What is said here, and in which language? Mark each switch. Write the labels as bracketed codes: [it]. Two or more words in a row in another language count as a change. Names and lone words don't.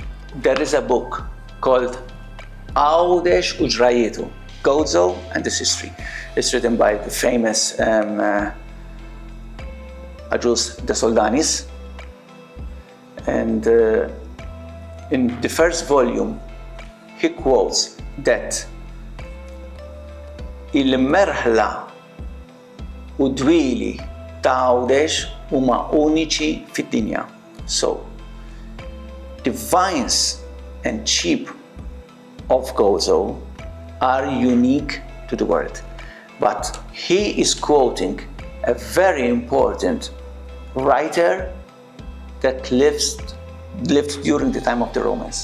[en] There is a book called 𝐅𝐎𝐻𝐃, Gozo and its history. It's written by the famous Agios de Soldanis. And in the first volume, he quotes that [mt] il-merħla u dwili ta' Għawdex huma uniċi fid-dinja. [en] So, the vines and sheep of Gozo are unique to the world. But he is quoting a very important writer that lived during the time of the Romans.